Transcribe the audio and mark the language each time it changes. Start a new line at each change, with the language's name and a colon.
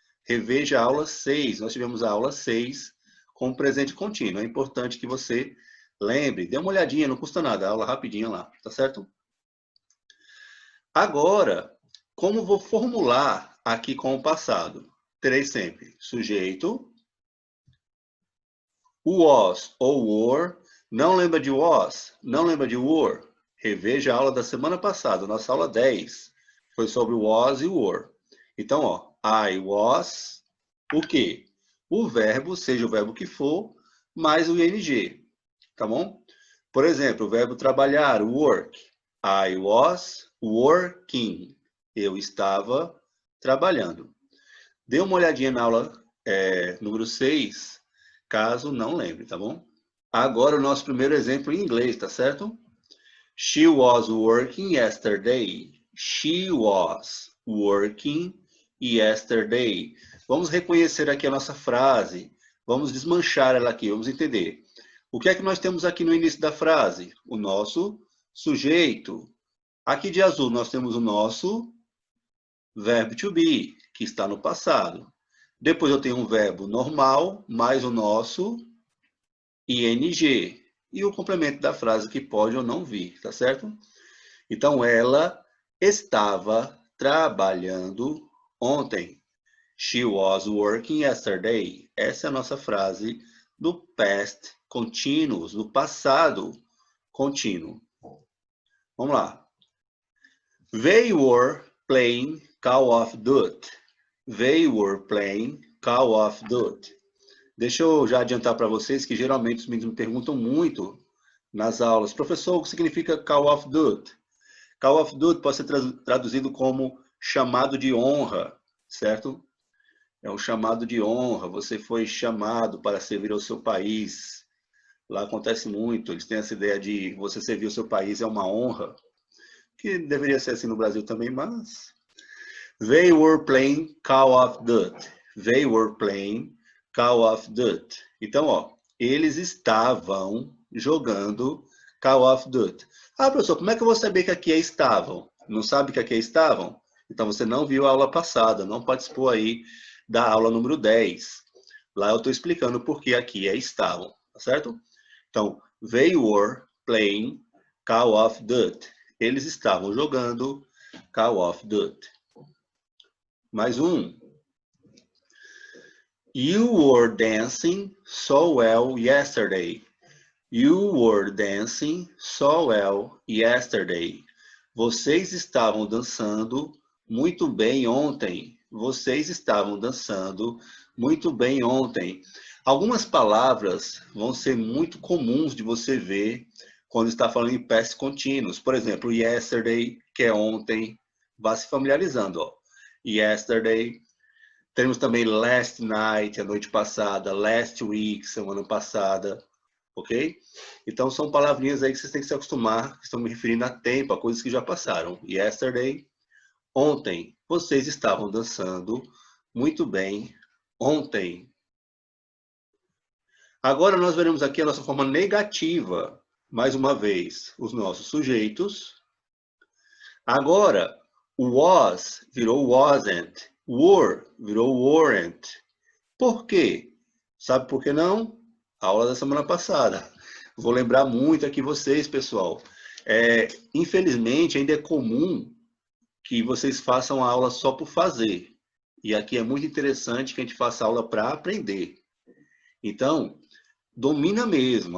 Portuguese: Reveja a aula 6. Nós tivemos a aula 6 com o presente contínuo. É importante que você lembre. Dê uma olhadinha, não custa nada. A aula rapidinha lá, tá certo? Agora, como vou formular aqui com o passado? Terei sempre sujeito, was ou were. Não lembra de was? Não lembra de were? Reveja a aula da semana passada, nossa aula 10. Foi sobre was e were. Então, ó,
English: I was
Portuguese: o quê? O verbo, seja o verbo que for, mais o ing. Tá bom? Por exemplo, o verbo trabalhar, work.
English: I was working.
Portuguese: Eu estava trabalhando. Dê uma olhadinha na aula número 6, caso não lembre, tá bom? Agora o nosso primeiro exemplo em inglês, tá certo?
English: She was working yesterday. She was working yesterday.
Portuguese: Vamos reconhecer aqui a nossa frase. Vamos desmanchar ela aqui, vamos entender. O que é que nós temos aqui no início da frase? O nosso sujeito. Aqui de azul nós temos o nosso verbo to be, que está no passado. Depois eu tenho um verbo normal, mais o nosso ing. E o complemento da frase que pode ou não vir, tá certo? Então, ela estava trabalhando ontem.
English: She was working yesterday.
Portuguese: Essa é a nossa frase do past continuous, do passado contínuo. Vamos lá.
English: They were playing Call of Duty. They were playing Call of Duty.
Portuguese: Deixa eu já adiantar para vocês que geralmente os meninos me perguntam muito nas aulas, professor, o que significa Call of Duty? Call of Duty pode ser traduzido como chamado de honra, certo? É um chamado de honra, você foi chamado para servir ao seu país. Lá acontece muito, eles têm essa ideia de você servir ao seu país é uma honra, que deveria ser assim no Brasil também, mas...
English: They were playing Call of Duty. They were playing Call of Duty.
Portuguese: Então, ó, eles estavam jogando Call of Duty. Ah, professor, como é que eu vou saber que aqui é estavam? Não sabe que aqui é estavam? Então você não viu a aula passada, não participou aí da aula número 10. Lá eu estou explicando por que aqui é estavam, tá certo?
English: Então, they were playing Call of Duty.
Portuguese: Eles estavam jogando Call of Duty. Mais um.
English: You were dancing so well yesterday. You were dancing so well yesterday.
Portuguese: Vocês estavam dançando muito bem ontem. Vocês estavam dançando muito bem ontem. Algumas palavras vão ser muito comuns de você ver quando está falando em past continuous. Por exemplo, yesterday, que é ontem. Vá se familiarizando. Ó. Yesterday. Temos também
English: last night,
Portuguese: a noite passada.
English: Last week,
Portuguese: semana passada. Ok? Então, são palavrinhas aí que vocês têm que se acostumar, que estão me referindo a tempo, a coisas que já passaram. Yesterday, ontem, vocês estavam dançando muito bem ontem. Agora, nós veremos aqui a nossa forma negativa, mais uma vez, os nossos sujeitos. Agora, o was virou wasn't, were virou weren't. Por quê? Sabe por que não? A aula da semana passada. Vou lembrar muito aqui vocês, pessoal. Infelizmente, ainda é comum que vocês façam a aula só por fazer. E aqui é muito interessante que a gente faça aula para aprender. Então, domina mesmo.